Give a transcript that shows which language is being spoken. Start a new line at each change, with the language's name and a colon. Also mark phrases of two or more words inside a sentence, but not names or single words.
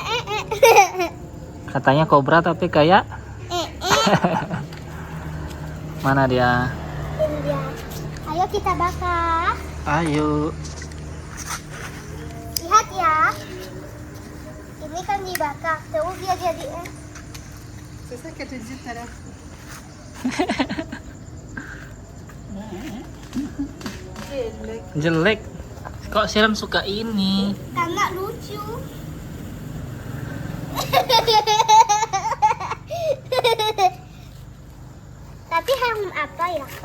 Indonesian: Katanya kobra tapi kayak eh. mana dia? Ini dia. Ayo kita bakar. Ayo. Lihat ya. Ini kan dibakar terus dia jadi
French: C'est ça qu'elle te disait tout à l'heure.
Indonesian: Jelek. Jelek. Kok Sirian suka ini? karena lucu. Tapi harum apa ya?